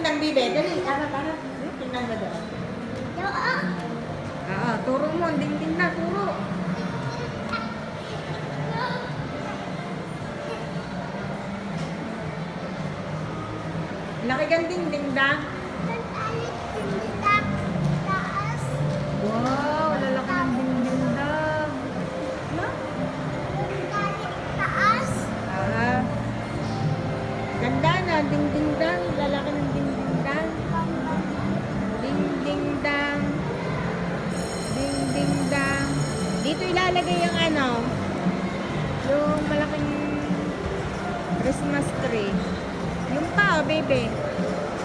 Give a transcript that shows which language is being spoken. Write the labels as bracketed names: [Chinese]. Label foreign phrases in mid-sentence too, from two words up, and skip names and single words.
[Filipino] baby. Dali, tara. Tingnan mo doon. Turo mo. Ding-ding na, turo. Laki kang ding-ding da. Wow, lalaki ng ding-ding da. Ganda na, ding-ding dang. Lalaki ng ding-ding dang. Ding-ding dang. Ding-ding dang. Dito ilalagay yung yung malaking [English] Christmas tree. [Filipino] Yung pa, oh, baby.